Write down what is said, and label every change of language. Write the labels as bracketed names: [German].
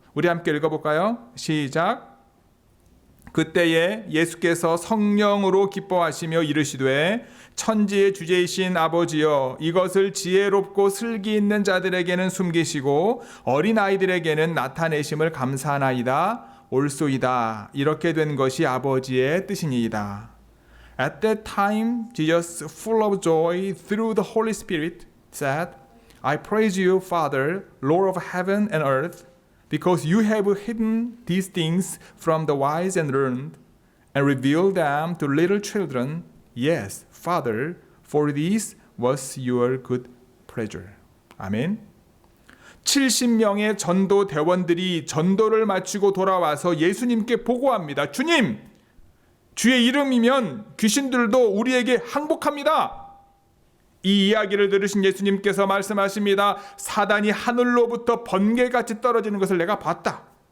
[Korean] 우리 함께 읽어볼까요? 시작. 그때에 예수께서 성령으로 기뻐하시며 이르시되 천지의 주제이신 아버지여, 이것을 지혜롭고 슬기 있는 자들에게는 숨기시고 어린아이들에게는 나타내심을 감사하나이다. 옳소이다. 이렇게 된 것이 아버지의 뜻이니이다. [English] At that time, Jesus, full of joy through the Holy Spirit, said, I praise you, Father, Lord of heaven and earth, because you have hidden these things from the wise and learned, and revealed them to little children. Yes, Father, for this was your good pleasure. [Korean] 아멘. 70명의 전도 대원들이 전도를 마치고 돌아와서 예수님께 보고합니다. 주님, 주의 이름이면 귀신들도 우리에게 항복합니다. 이 이야기를 들으신 예수님께서 말씀하십니다. 사단이 하늘로부터 번개같이 떨어지는 것을 내가 봤다.